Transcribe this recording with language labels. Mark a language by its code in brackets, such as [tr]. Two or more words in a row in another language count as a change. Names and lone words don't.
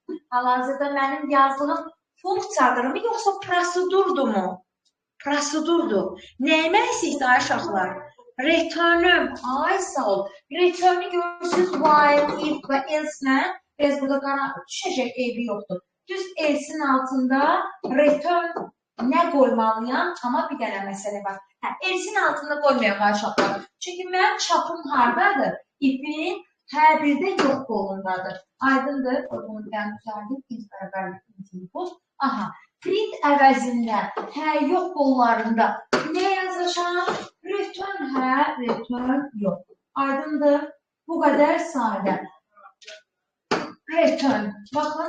[az] Hal-hazırda mənim yazdığım funksiyadırmı, yoxsa prosedurdumu? Prosedurdur. Nəyimə istəyir uşaqlar? Return'üm. Ay, sağ ol. Return'ü görürsünüz while, if və else-nə. Biz burada düşəcək eybi yoxdur. Düz else-in altında return nə qoymalıyam? Amma bir dənə məsələ var. Hə, else-in altında qoymayaq uşaqlar. Çünki mənim çapım hardadır? If-in hər birdə yox qolundadır. Aydındır. Bunu ben düzəldim. İlk bərabərlik input. Aha. Print əvəzində hə yox qollarında nə yazacağım? Return hə, return yox. Aydındır. Bu qədər sadə. Return. Bakın.